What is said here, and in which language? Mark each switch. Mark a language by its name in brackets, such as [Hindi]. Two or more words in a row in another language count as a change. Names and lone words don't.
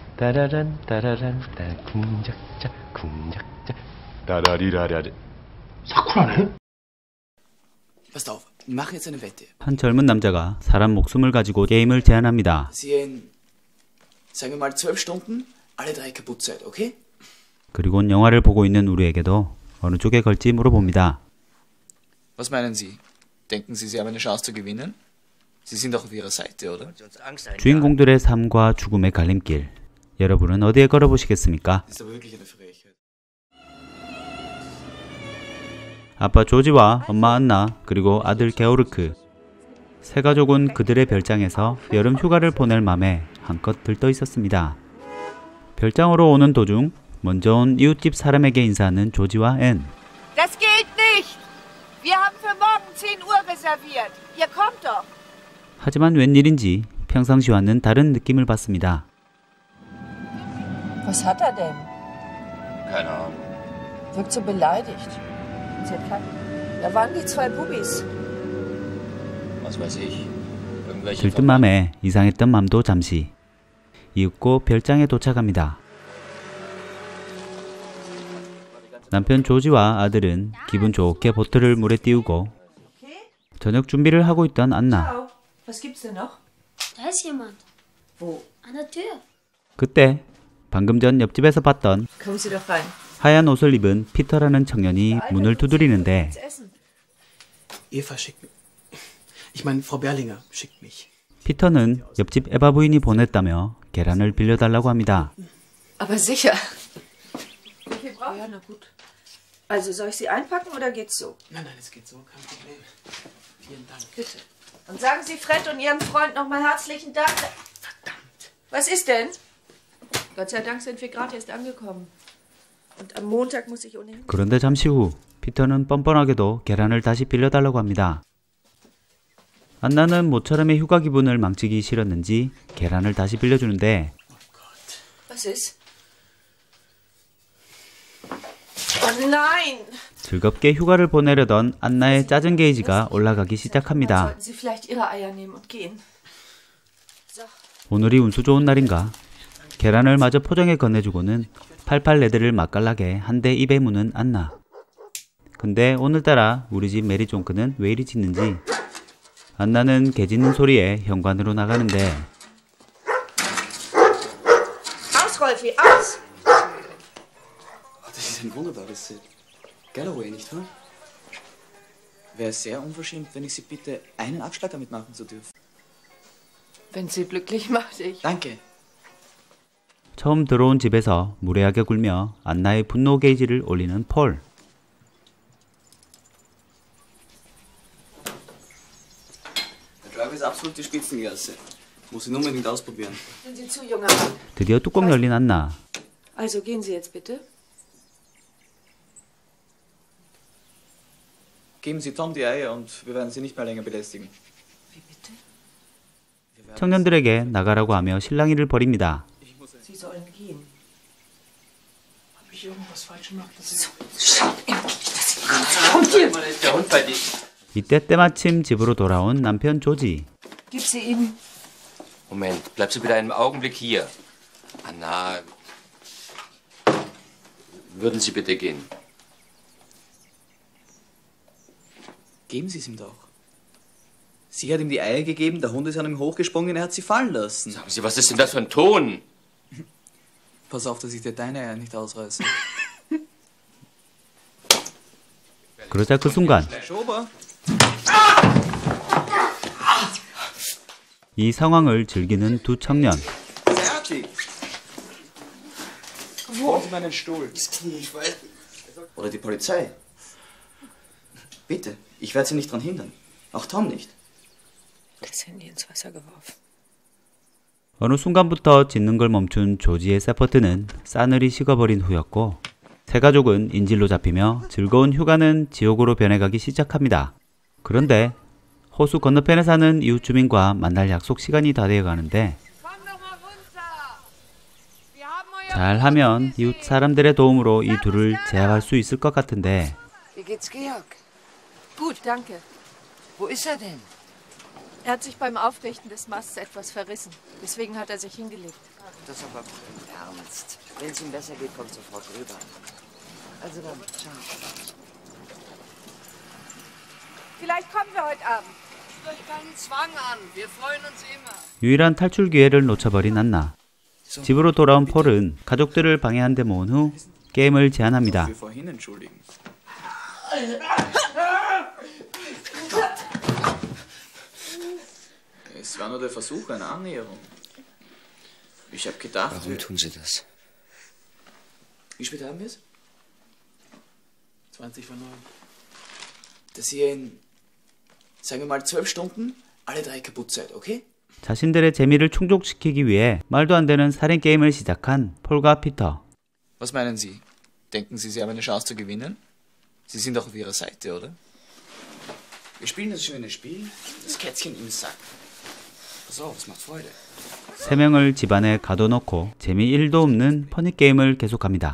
[Korean] 따라란 따라란 따 궁작자 궁작자 따라리라라리. 사쿠라네? [German] Pass auf, wir machen jetzt eine Wette. [Korean] 한 젊은 남자가 사람 목숨을 가지고 게임을 제안합니다. [German] Sie in, sagen wir mal 12 Stunden, alle 3 kaputt seid, okay? [Korean] 그리고 영화를 보고 있는 우리에게도 어느 쪽에 걸지 물어봅니다. [German] Was meinen Sie? Denken Sie, Sie haben eine Chance zu gewinnen? Sie sind doch auf Ihrer Seite, oder? [Korean] 주인공들의 삶과 죽음의 갈림길. 여러분은 어디에 걸어보시겠습니까? [German] Das ist aber wirklich eine Frechheit. [Korean] 아빠 조지와 엄마 안나 그리고 아들 게오르크. 세 가족은 그들의 별장에서 여름 휴가를 보낼 맘에 한껏 들떠 있었습니다. 별장으로 오는 도중 먼저 온 이웃집 사람에게 인사하는 조지와 앤. [German] Das geht nicht. Wir haben für morgen 10 Uhr reserviert. Ihr kommt doch. [Korean] 하지만 웬일인지 평상시와는 다른 느낌을 받습니다. [German] Was hat er denn? Keine Ahnung. Wirkt so beleidigt. Da waren die 2 Bubis. Was weiß ich. Irgendwelche [Korean] 들뜬 맘에 이상했던 맘도 잠시 이윽고 별장에 도착합니다. 남편 조지와 아들은 기분 좋게 보트를 물에 띄우고 저녁 준비를 하고 있던 안나. [German] Was gibt's denn noch? Da ist jemand. Wo? An der Tür. [Korean] 그때 방금 전 옆집에서 봤던 [German] Kommen Sie doch rein. [Korean] 하얀 옷을 입은 피터라는 청년이 문을 두드리는데 [German] Eva schickt mich. Ich meine, Frau Berlinger schickt mich. [Korean] 피터는 옆집 에바 부인이 보냈다며 계란을 빌려달라고 합니다. [German] Aber sicher. Wie viel braucht ihr? Ja, na gut. Also soll ich sie einpacken oder geht's so? Nein, nein, es geht so, kein Problem. Vielen Dank. Bitte. Und sagen Sie Fred und Ihrem Freund nochmal herzlichen Dank. Verdammt. Was ist denn? Gott sei Dank sind wir gerade erst angekommen. Und am Montag muss ich ohnehin... [Korean] 그런데 잠시 후 피터는 뻔뻔하게도 계란을 다시 빌려달라고 합니다. 안나는 모처럼의 휴가 기분을 망치기 싫었는지 계란을 다시 빌려주는데 [German] Was ist? Oh nein! [Korean] 즐겁게 휴가를 보내려던 안나의 짜증 게이지가 올라가기 시작합니다. [German] Sollten Sie vielleicht Ihre Eier nehmen und gehen. [Korean] 오늘이 운수 좋은 날인가? 계란을 마저 포장해 건네주고는 팔팔 레드를 맛깔나게 한 대 입에 무는 안나. 근데 오늘따라 우리 집 메리 종크는 왜 이리 짖는지 안나는 개 짖는 소리에 현관으로 나가는데 [German] Aus, Rolfi, aus! Das ist ein wunderbares Galloway, nicht wahr? Wäre sehr unverschämt, wenn ich Sie bitte, einen Abschlag damit machen zu dürfen. Wenn Sie glücklich macht, ich... Danke. [Korean] 처음 들어온 집에서 무례하게 굴며 안나의 분노 게이지를 올리는 폴. [German] Der Driver ist absolut die Spitzenklasse. Muss ihn unbedingt ausprobieren. Sind Sie zu, junger Mann? [Korean] 드디어 뚜껑 열린 안나. [German] Also gehen Sie jetzt bitte. Geben Sie Tom die Eier und wir werden Sie nicht mehr länger belästigen. Wie bitte? [Korean] 청년들에게 나가라고 하며 실랑이를 벌입니다. [German] Sie sollen gehen. Hab ich irgendwas falsch gemacht? Schaut endlich, dass Sie kommt hier! ist der Hund bei dir? [Korean] 이때 때마침 집으로 돌아온 남편 조지. [German] Gib sie ihm. Moment, bleibst du bitte einen Augenblick hier. Anna, würden Sie bitte gehen? Geben Sie es ihm doch. Sie hat ihm die Eier gegeben, der Hund ist an ihm hochgesprungen, er hat sie fallen lassen. Sagen Sie, was ist denn das für ein Ton? Pass auf, dass ich dir deine Eier nicht ausreiße. [Korean] 그러자 그 순간 [German] Schober! [Korean] 이 상황을 즐기는 두 청년. [German] Fertig! Holen Sie meinen Stuhl. Das Knie, ich weiß. Oder die Polizei. Bitte, ich werde Sie nicht daran hindern. Auch Tom nicht. Das Handy ins Wasser geworfen. [Korean] 어느 순간부터 짖는 걸 멈춘 조지의 세퍼트는 싸늘히 식어버린 후였고 세 가족은 인질로 잡히며 즐거운 휴가는 지옥으로 변해가기 시작합니다. 그런데 호수 건너편에 사는 이웃 주민과 만날 약속 시간이 다 되어가는데 잘하면 이웃 사람들의 도움으로 이 둘을 제압할 수 있을 것 같은데 [German] Wie geht's, Georg? Gut, danke. Wo ist er denn? Er hat sich beim Aufrichten des Masts etwas verrissen. Deswegen hat er sich hingelegt. Das ist aber ernst. Wenn es ihm besser geht, kommt sofort rüber. Also dann, ciao. Vielleicht kommen wir heute Abend. Euch keinen Zwang an. Wir freuen uns immer. [Korean] 유일한 탈출 기회를 놓쳐버린 안나. 집으로 돌아온 폴은 가족들을 방해한 데 모은 후 게임을 제안합니다. [German] Wir vorhin entschuldigen. Es war nur der Versuch einer Annäherung. Ich habe gedacht... Warum tun Sie das? Wie spät haben wir es? 20 vor 9. Dass ihr in, sagen wir mal, 12 Stunden alle 3 kaputt seid, okay? [Korean] 자신들의 재미를 충족시키기 위해 말도 안 되는 살인 게임을 시작한 폴과 피터. [German] Was meinen Sie? Denken Sie, Sie haben eine Chance zu gewinnen? Sie sind doch auf Ihrer Seite, oder? Wir spielen das schöne Spiel, das Kätzchen im Sack. Pass auf, es macht Freude. [Korean] 세 명을 집안에 가둬놓고 재미 1도 없는 퍼니 게임을 계속합니다.